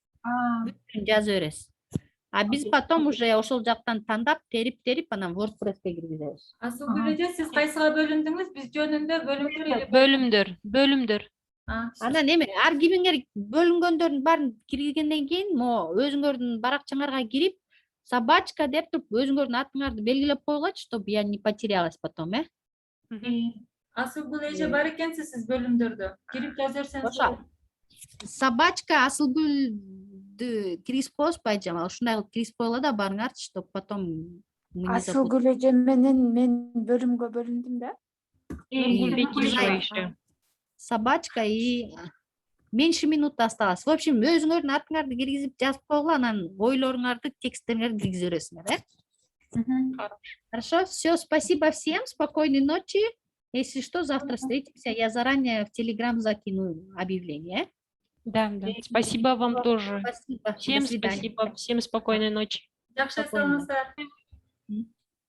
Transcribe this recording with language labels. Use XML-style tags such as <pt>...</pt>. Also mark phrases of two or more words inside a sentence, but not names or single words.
<ky>Бүтүн жазып бересиз. А биз</ky> <ru>потом уже</ru> <ky>ошол жактан тандап, терип анан WordPress'ке киргизебиз. Асылгүл эже, сиз кайсыга бөлүндүңүз? Биз жөнүндө Бөлүмдөр. Анан эме ар кимиңер бөлүнгөндөрдүн баарын киргизгенден кийин, могу өзүңөрдүн баракчаңарга кирип, собачка деп туруп өзүңөрдүн атыңарды белгилеп койгулачы,</ky> <ru>чтобы я не потерялась потом,</ru> <ky>Асылгүл эже бар экенсиз сиз бөлүмдөрдө. Кирип жазып берсеңиз. Ошо собачка Асылгүлдү киргизип коебуз, байжамал. Ушундай кылып киргизип койгула да барыңарчы,</ky> <ru>чтобы потом мы не забудем.</ru> <ky>Асылгүл эже менен мен бөлүмгө бөлүндүм да.</ky> <ru>Собачка и меньше минуты осталось. В общем,</ru> <ky>өзүңөрдүн атыңарды киргизип жазып койгула, анан ойлоруңарды, тексттериңерди киргизе бересиңер,</ky> <ru>Хорошо, все, спасибо всем, спокойной ночи. Если что, завтра встретимся. Я заранее в Телеграм закину объявление. Да. Спасибо вам тоже. Спасибо. Всем До свидания. спасибо. Всем спокойной ночи.</ru> <ky>Жакшы, саламатсыздар.</ky>